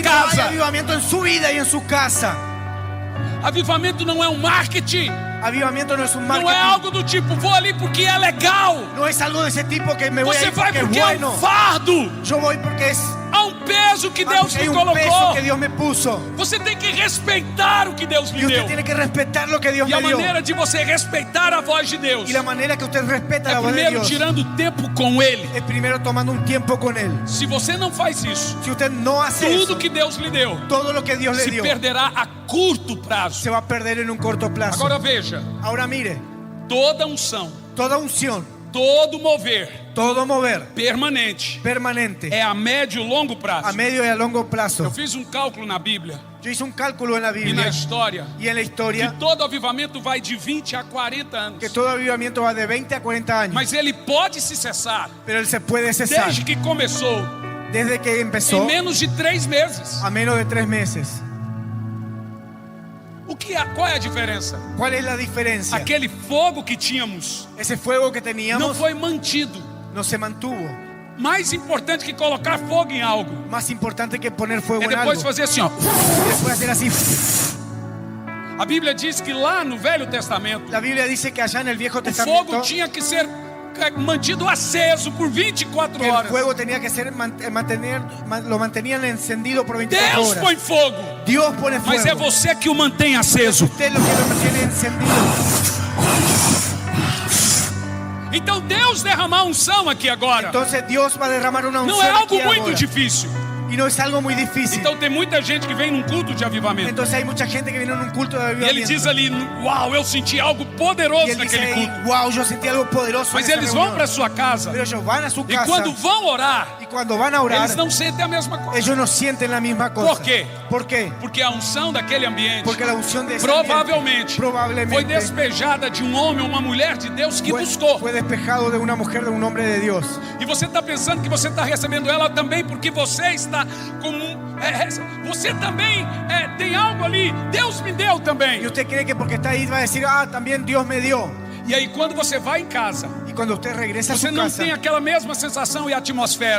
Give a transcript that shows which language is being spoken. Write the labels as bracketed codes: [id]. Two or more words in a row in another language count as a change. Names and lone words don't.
[es] Si no hay casa. avivamiento en su vida y en su casa. [pt] Avivamento não é um marketing. [es] Avivamiento no es un [pt] Não é marketing. algo do tipo, vou ali porque é legal. [es] No es algo de ese tipo que me voy a [pt] Você ir vai [es] porque es [pt] porque é [es] bueno. [pt] um fardo. [es] Yo voy porque es [pt] Há um peso que Deus [es] porque hay [pt] me [es] un peso [pt] colocou. [es] que Dios me puso. [pt] Você tem que respeitar o que Deus [es] Y [pt] lhe [es] usted [pt] deu. [es] tiene que respetar lo que Dios [pt] E a [es] me dio. [pt] maneira de você respeitar a voz de Deus [es] Y la manera que usted respeta [pt] é [es] la voz de [pt] primeiro [es] Dios [pt] tirando tempo com Ele. [es] es primero tomando un tiempo con Él. [pt] Se você não faz isso, [es] Si usted no hace [pt] tudo [es] eso, [pt] que Deus lhe deu [es] todo lo que Dios le [pt] se [es] dio [pt] perderá a curto prazo. [es] se va a perder en un corto plazo. [pt] Agora veja, [es] Ahora mire, [pt] toda unção, [es] toda unción, [pt] todo mover [es] todo mover [pt] permanente [es] permanente [pt] é a médio e longo [es] a [pt] prazo. [es] medio y a largo [pt] Eu [es] plazo. [pt] fiz um cálculo na Bíblia [es] Yo hice un cálculo en la [pt] e na [es] Biblia [pt] história [es] y en la [pt] que [es] historia [pt] todo avivamento vai de 20 a 40 anos. [es] que todo avivamiento va de 20 a 40 años, [pt] Mas ele pode se cessar [es] pero él se puede cesar [pt] desde que começou [es] desde que [pt] em [es] empezó [pt] menos de 3 meses. [es] a menos de 3 meses. [pt] Qual é a diferença? [es] ¿Cuál es la diferencia? [pt] Aquele fogo que tínhamos [es] Ese fuego que [pt] não [es] teníamos [pt] foi mantido. [es] no se mantuvo. [pt] Mais importante que colocar fogo em algo [es] Más importante que poner fuego [pt] é [es] en algo. [pt] depois fazer assim, ó. [es] Y después hacer así. [pt] A Bíblia diz que lá no Velho Testamento [es] La Biblia dice que allá en el Viejo [pt] o [es] Testamento [pt] fogo tinha que ser mantido aceso por 24 [es] el [pt] horas. [es] fuego tenía que ser lo mantenían encendido por 24 [pt] Deus [es] horas. [pt] põe fogo, [es] Dios pone [pt] mas é [es] fuego. [pt] você que o mantém aceso. [es] Usted lo que lo mantiene encendido. [pt] Então Deus derramar unção aqui agora [es] Entonces Dios va a derramar una unción [pt] não é algo [es] aquí [pt] muito [es] ahora. [pt] difícil. [es] Y no es algo muy difícil. [pt] Então tem muita gente que vem num culto de avivamento [es] Entonces hay mucha gente que viene en un culto de [pt] e ele [es] avivamiento. [pt] diz ali, uau, eu senti algo [es] Y [pt] poderoso [es] él dice, [pt] naquele culto. [es] wow, yo sentí algo poderoso [pt] Mas [es] en esa [pt] eles vão [es] reunión. [pt] para sua casa [es] Pero ellos van a su [pt] e [es] casa [pt] quando vão orar, [es] y cuando van a orar, [pt] eles não sentem a mesma coisa. [es] ellos no sienten la misma cosa. ¿Por qué? ¿Por qué? [pt] Porque a unção daquele ambiente [es] Porque la unción de ese [pt] provavelmente foi [es] probablemente [pt] despejada de um homem ou uma mulher de Deus que buscou. [es] fue despejado de una mujer, de un hombre de Dios. [pt] E você está pensando que você está recebendo ela também porque você está com você também tem algo ali. Deus me deu também. [es] Y usted cree que porque está ahí va a decir, ah, también Dios me dio. [pt] E aí quando você vai em casa, [es] Y cuando usted regresa a [pt] você [es] su [pt] não [es] casa, [pt] tem aquela mesma sensação e atmosfera.